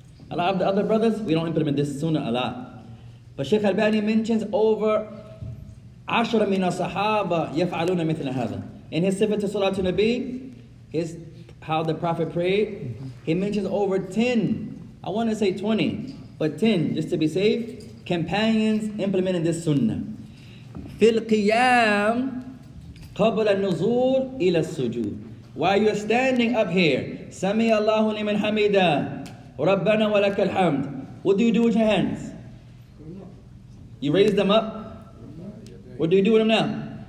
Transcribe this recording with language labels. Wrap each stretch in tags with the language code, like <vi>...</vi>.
<en>A lot of the other brothers, we don't implement this sunnah a lot. But Shaykh Albani mentions over 10</en> <ar>من الصحابة يفعلون مثل هذا.</ar> <en>In his Sifat Salatul Nabi, how the Prophet prayed, he mentions over 10, I want to say 20, but 10, just to be safe, companions implementing this sunnah.</en> <ar>في القيام قبل النزول إلى السجود.</ar> <en>While you're standing up here,</en> <ar>سمي الله لمن حمده ربنا ولك الحمد.</ar> <en>What do you do with your hands? You raise them up? What do you do with them now?</en>